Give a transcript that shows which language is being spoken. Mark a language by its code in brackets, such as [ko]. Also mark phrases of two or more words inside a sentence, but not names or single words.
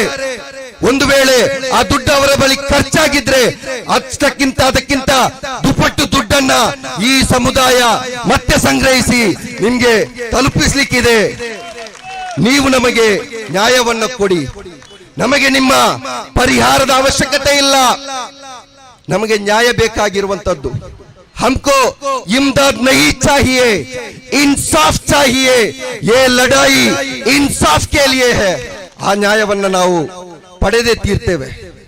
[kn] ಒಂದು ವೇಳೆ ಆ ದುಡ್ಡು ಅವರ ಬಳಿ ಖರ್ಚಾಗಿದ್ರೆ ಅದಕ್ಕಿಂತ ದುಪ್ಪಟ್ಟು ದುಡ್ಡನ್ನ ಈ ಸಮುದಾಯ ಮತ್ತೆ ಸಂಗ್ರಹಿಸಿ ನಿಮ್ಗೆ ತಲುಪಿಸ್ಲಿಕ್ಕಿದೆ. ನೀವು ನಮಗೆ ನ್ಯಾಯವನ್ನ ಕೊಡಿ. ನಮಗೆ ನಿಮ್ಮ ಪರಿಹಾರದ ಅವಶ್ಯಕತೆ ಇಲ್ಲ, ನಮಗೆ ನ್ಯಾಯ ಬೇಕಾಗಿರುವಂತದ್ದು. [hi] हमको इमदाद नहीं चाहिए, इंसाफ चाहिए. ये लड़ाई इंसाफ के लिए है. [kn] ಆ ನ್ಯಾಯವನ್ನ ನಾವು ಪಡೆದೇ ತೀರ್ತೇವೆ.